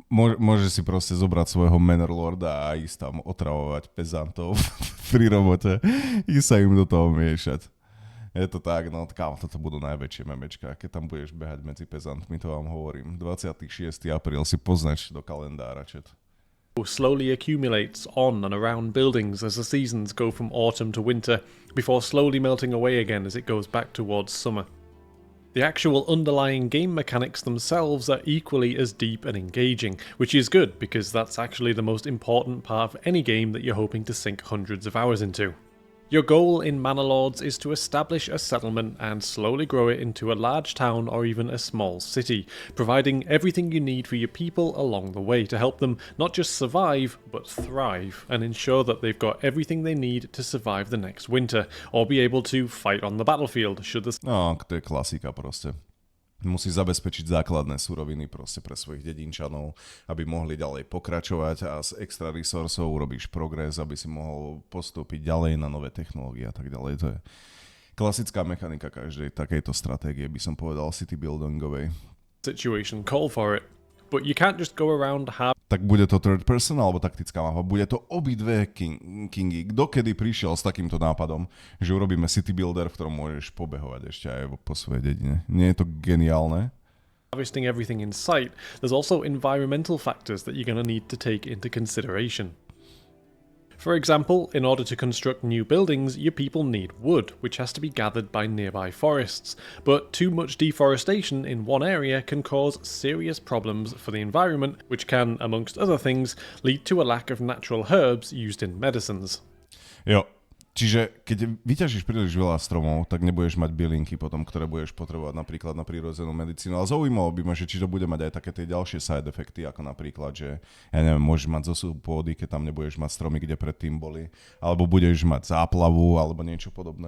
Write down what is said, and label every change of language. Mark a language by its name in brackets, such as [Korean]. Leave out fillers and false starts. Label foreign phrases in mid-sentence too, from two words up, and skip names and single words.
[Slovak] Môžeš si proste zobrať svojho Manor Lorda a ísť tam otravovať pezantov pri robote i sa im do toho miešať. Je to tak, no kámo, toto budú najväčšie memečka, keď tam budeš behať medzi pezantmi, to vám hovorím. 26. apríl si poznač do kalendára, čet. [English] Slowly accumulates on and around buildings as the seasons go from autumn to winter, before slowly melting away again as it goes back towards summer. The actual underlying game mechanics themselves are equally as deep and engaging, which is good because that's actually the most important part of any game that you're hoping to sink hundreds of hours into. Your goal in Manor Lords is to establish a settlement and slowly grow it into a large town or even a small city, providing everything you need for your people along the way to help them not just survive, but thrive, and ensure that they've got everything they need to survive the next winter, or be able to fight on the battlefield should the... [Slovak] No, to je klasika proste. Musí zabezpečiť základné suroviny proste pre svojich dedinčanov, aby mohli ďalej pokračovať a z extra resursov urobíš progres, aby si mohol postúpiť ďalej na nové technológie a tak ďalej. To je klasická mechanika každej takejto stratégie, by som povedal, [English] city buildingovej. Situation call for it. But you can't just go around [Slovak] Tak bude to [English] third person [Slovak] alebo taktická mapa? Bude to obidve kingy. Kto kedy prišiel s takýmto nápadom, že urobíme [English] city builder, [Slovak] v ktorom môžeš pobehovať ešte aj po svojej dedine? Nie je to geniálne? [English] harvesting everything in sight, there's also environmental factors that you're going to need to take into consideration. For example, in order to construct new buildings, your people need wood, which has to be gathered by nearby forests. But too much deforestation in one area can cause serious problems for the environment, which can, amongst other things, lead to a lack of natural herbs used in medicines. [Slovak] Jo, čiže keď vyťažíš príliš veľa stromov, tak nebudeš mať bylinky potom, ktoré budeš potrebovať napríklad na prírodzenú medicínu. Ale zaujímalo by ma, že či to bude mať aj také tie ďalšie side efekty, ako napríklad, že ja neviem, môžeš mať zosuv pôdy, keď tam nebudeš mať stromy, kde predtým boli, alebo budeš mať záplavu, alebo niečo podobné.